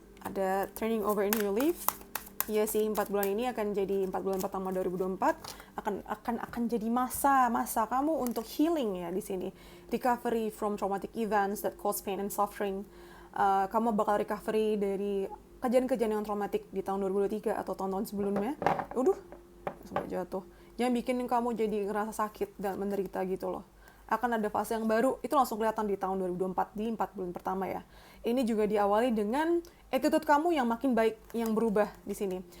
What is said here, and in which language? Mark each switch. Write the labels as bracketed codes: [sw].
[id] Ada [en] turning over in your life. [id] Iya sih, 4 bulan ini akan jadi 4 bulan pertama 2024 akan jadi masa kamu untuk healing ya di sini. [en] Recovery from traumatic events that cause pain and suffering. [id] Kamu bakal recovery dari kejadian-kejadian yang traumatik di tahun 2023 atau tahun-tahun sebelumnya. Udah, sampai jatuh. Yang bikin kamu jadi ngerasa sakit dan menderita gitu loh. Akan ada fase yang baru, itu langsung kelihatan di tahun 2024, di 4 bulan pertama ya. Ini juga diawali dengan attitude kamu yang makin baik, yang berubah di sini.